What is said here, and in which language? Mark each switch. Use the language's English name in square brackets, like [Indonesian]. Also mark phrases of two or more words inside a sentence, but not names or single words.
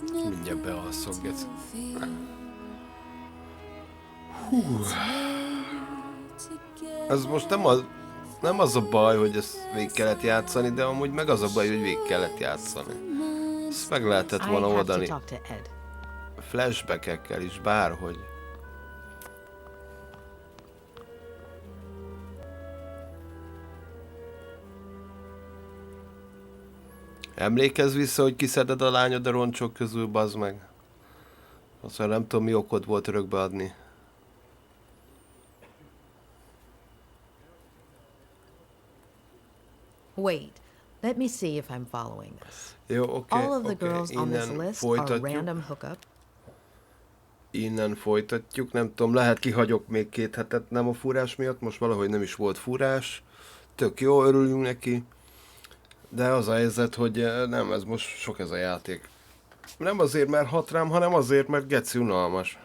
[Hungarian] Mindjárt [English] nothing [Hungarian] bealszok, [English] to [Hungarian] geci. [English] fear. [Hungarian] Hú. Ez most nem az a baj, hogy ezt végig kellett játszani, de amúgy meg az a baj, hogy végig kellett játszani. Ezt meg lehetett volna oldani flashback-ekkel is, bárhogy. Emlékezz vissza, hogy kiszeded a lányod a roncsok közül, bazd meg. Azt mondja, nem tudom, mi okod volt örökbe adni. [English] Wait, let me see if I'm following this. [Hungarian] Jó, oké, [English] All of the girls on this list are random hookup. [Hungarian] Innen folytatjuk, nem tudom, lehet kihagyok még 2 hetet, nem a fúrás miatt, most valahogy nem is volt fúrás. Tök jó, örülünk neki. De az a helyzet, hogy nem, ez most sok ez a játék. Nem azért, mert hat rám, hanem azért, mert geci unalmas.